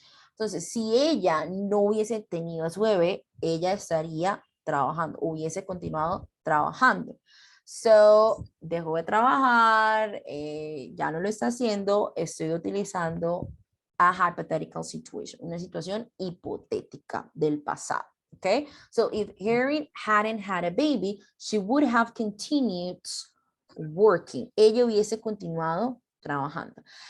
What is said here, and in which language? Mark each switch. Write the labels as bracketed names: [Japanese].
[Spanish] Entonces, si ella no hubiese tenido a su bebé, ella estaría trabajando, hubiese continuado trabajando. So, dejó de trabajar, ya no lo está haciendo, estoy utilizando [English] a hypothetical situation, [Spanish] una situación hipotética del pasado. [English] Okay, so if Erin hadn't had a baby, she would have continued working. [Spanish] Ella hubiese continuado trabajando.